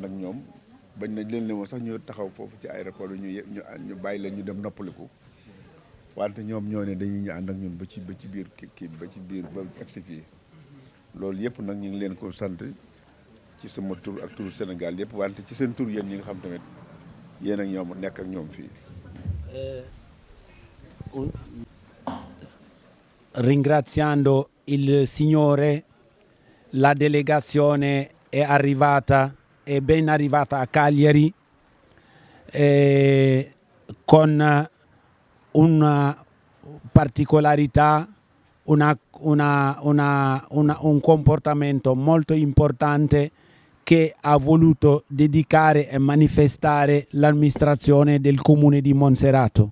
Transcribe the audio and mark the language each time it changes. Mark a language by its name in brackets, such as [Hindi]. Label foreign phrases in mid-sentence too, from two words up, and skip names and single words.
[Wolof] ak ñoom bañ nañ leen woon sax ñu taxaw foofu ci aéroport bi ñu bàyyi leen ñu dem noppaliku wante ñoom ñoo ne dañuy ñu ànd ak ñun ba ci biir kii ba ci biir ba egsi fii loolu yëpp nag ñu ngi leen ko sant ci sama tur ak turu Sénégal yëpp wante ci seen tur yéen ñi nga xam tamit yéen ak ñoom nekk ak ñoom fii. [Italian] Ringraziando il Signore, la delegazione è ben arrivata a Cagliari con una particolarità, un comportamento molto importante che ha voluto dedicare e manifestare l'amministrazione del comune di Monserrato.